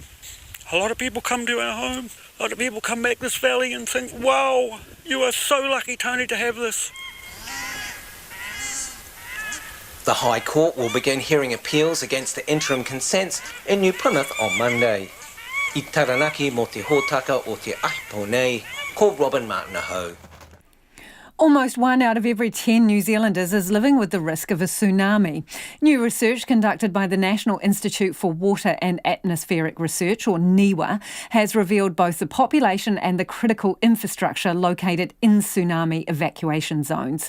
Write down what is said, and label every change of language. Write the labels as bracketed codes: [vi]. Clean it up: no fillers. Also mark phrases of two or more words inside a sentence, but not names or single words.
[en] A lot of people come to our home. A lot of people come back this valley and think, wow, you are so lucky, Tony, to have this. The High Court will begin hearing appeals against the interim consents in New Plymouth on Monday. [mi] I Taranaki mo te hōtaka o te ahipo nei, ko Robin Martinaho. [en] Almost 1 out of every 10 New Zealanders is living with the risk of a tsunami. New research conducted by the National Institute for Water and Atmospheric Research, or NIWA, has revealed both the population and the critical infrastructure located in tsunami evacuation zones.